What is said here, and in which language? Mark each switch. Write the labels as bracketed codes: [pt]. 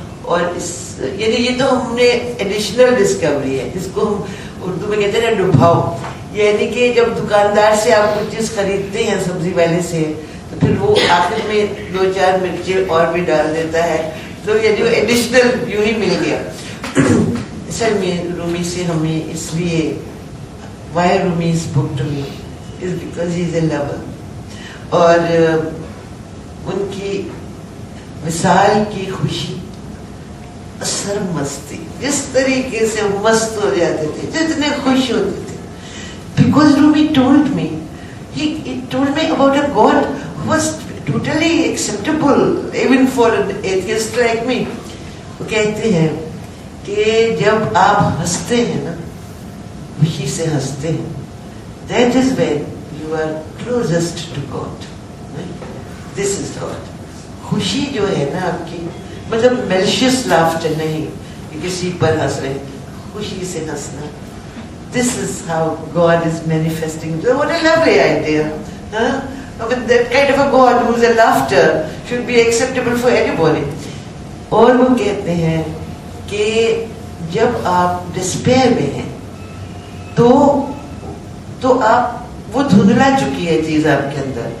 [ur] اور اس یعنی یہ تو ہم نے ایڈیشنل ڈسکوری ہے جس کو ہم اردو میں کہتے ہیں نا ڈبھاؤ. یعنی کہ جب دکاندار سے آپ کچھ چیز خریدتے ہیں سبزی والے سے, تو پھر وہ آخر میں 2-4 مرچیں اور بھی ڈال دیتا ہے. تو یعنی وہ ایڈیشنل یوں ہی مل گیا. اصل میں رومی سے ہمیں اس لیے [en] why Rumi is book to me is because he is a lover. [ur] اور ان کی مثال کی خوشی, اثر مستی, جس طریقے سے مست ہو جاتے تھے, جتنے خوش ہوتے تھے. [en] Because Rumi told me, he told me about a God who was totally acceptable even for an atheist like me. [ur] وہ کہتے ہیں کہ جب آپ ہنستے ہیں نا, خوشی سے ہنستے ہیں, [en] that is when you are closest to God. This is God. [ur] خوشی جو ہے نا آپ کی, مطلب [en] malicious laughter [ur] نہیں کہ کسی پر ہنس رہے, خوشی سے ہنسنا. [en] This is how God is manifesting. What a lovely idea. But that kind of a God who is a laughter should be acceptable for anybody. [ur] اور وہ کہتے ہیں کہ جب آپ ڈسپیئر میں ہیں تو آپ وہ دھندلا چکی ہے چیز آپ کے اندر.